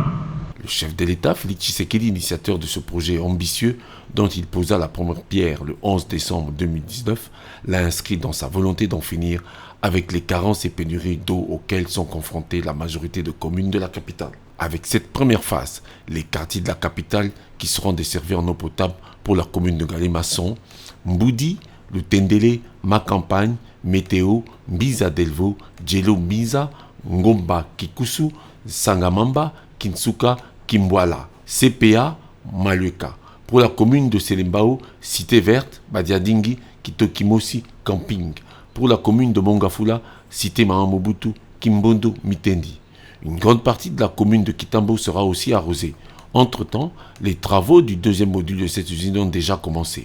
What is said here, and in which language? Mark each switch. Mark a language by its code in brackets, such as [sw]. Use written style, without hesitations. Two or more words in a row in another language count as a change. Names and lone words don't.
[fr] Le chef de l'État, Félix Tshisekedi, initiateur de ce projet ambitieux dont il posa la première pierre le 11 décembre 2019, l'a inscrit dans sa volonté d'en finir avec les carences et pénuries d'eau auxquelles sont confrontées la majorité de communes de la capitale. Avec cette première phase, les quartiers de la capitale qui seront desservis en eau potable pour la commune de Galema sont Mboudi, Lutendele, Macampagne, Météo, Mbiza Delvo, Djelo Mbiza, Ngomba Kikusu, Sangamamba, Kinsuka, Kimbwala, CPA, Maluka. Pour la commune de Selembao, Cité Verte, Badiadingi, Kitokimosi, Camping. Pour la commune de Mongafula, Cité Mahamobutu, Kimbondo, Mitendi. Une grande partie de la commune de Kitambo sera aussi arrosée. Entre-temps, les travaux du deuxième module de cette usine ont déjà commencé.